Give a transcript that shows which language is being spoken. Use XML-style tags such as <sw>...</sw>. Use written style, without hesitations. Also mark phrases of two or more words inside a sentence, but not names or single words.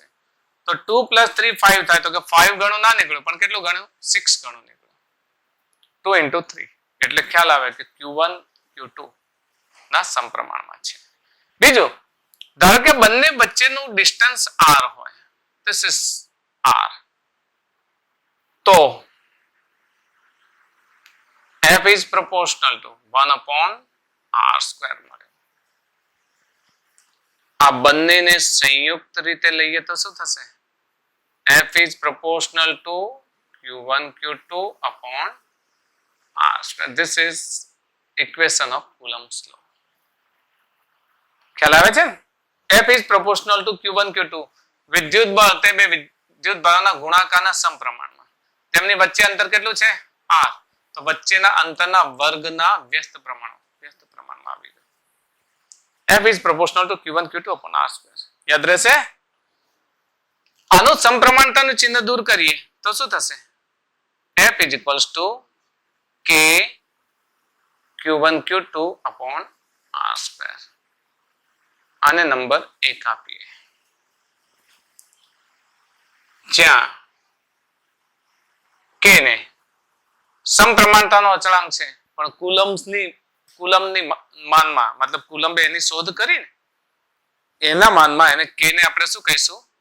<gu>તો 2 + 3 5 થાય તો કે 5 ગણું ના નીકળ્યું પણ કેટલું ગણ્યું 6 ગણું નીકળ્યું. 2 × 3 એટલે ખ્યાલ આવે કે Q1 Q2 ના સમપ્રમાણમાં છે. બીજું, ધારો કે બંને વચ્ચેનું ડિસ્ટન્સ r હોય,</gu> <en>this is r, તો F is proportional to 1/r². મળે.</en> <gu>આ બંનેને સંયુક્ત રીતે લઈએ તો શું થશે?</gu> <en>F is proportional to Q1 Q2 upon r². This is equation of Coulomb's law.</en> <gu>ખ્યાલ આવે છે ને?</gu> <en>F is proportional to Q1 Q2.</en> <gu>વિદ્યુત બળ તે બે વિદ્યુત ભારોના ગુણાકારના સમપ્રમાણમાં. તેમની વચ્ચે અંતર કેટલું છે? r. તો વચ્ચેના અંતરના વર્ગના વ્યસ્ત પ્રમાણમાં આવી ગયું.</gu> <en>F is proportional to Q1 Q2 upon r².</en> <gu>યાદ રહેશે? આનું સમપ્રમાણતાનું ચિહ્ન દૂર કરીએ તો શું થશે?</gu> <en>F is equals to K Q1 Q2 upon r².</en> <gu>આને નંબર 1 આપીએ. જ્યાં K ને સમપ્રમાણતાનો અચળાંક છે પણ કુલમ્બની માનમાં મતલબ કુલંબે એની શોધ કરી ને એના માનમાં એને K ને આપણે શું કહીશું?</gu>